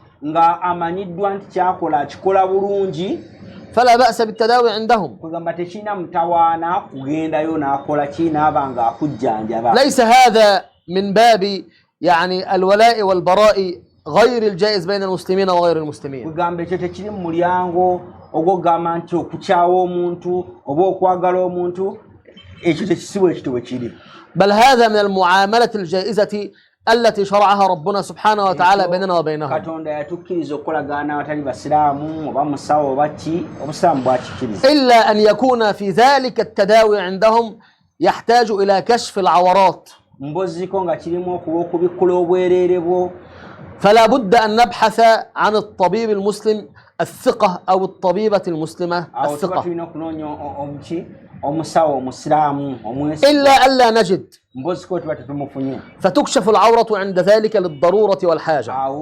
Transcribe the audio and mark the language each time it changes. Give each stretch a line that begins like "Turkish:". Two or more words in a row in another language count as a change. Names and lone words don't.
Ganda: nga amanyiddwa nti kyakola akikola bulungi,
Arabic: فلا بأس بالتداوي عندهم.
Ganda: kugamba tekirina mutawaana kugendayo n'akola ki n'aba nga akujjanjaba.
Arabic: ليس هذا من باب يعني الولاء والبراء غير الجائز بين المسلمين وغير المسلمين.
Ganda: kugamba ekyo tekiri mu mulyango ogw'okugamba nti okukyawa omuntu oba okwagala omuntu, ekyo tekisibwa ekyo bwe kiri.
Arabic: بل هذا من المعاملة الجائزة التي شرعها ربنا سبحانه وتعالى بيننا وبينهم.
Ganda: Katonda yatukkiriza okukolagana abatali basiraamu oba musawo oba ki, obusiraamu bwakikkiriza.
Arabic: إلا أن يكون في ذلك التداوي عندهم يحتاج إلى كشف العورات.
Ganda: Mboziko nga kirimu okuba okubikkula obwereere bwo,
Arabic: فلا بد أن نبحث عن الطبيب المسلم الثقة أو الطبيبة المسلمة الثقة إلا ألا نجد، فتكشف العورة عند ذلك للضرورة والحاجة.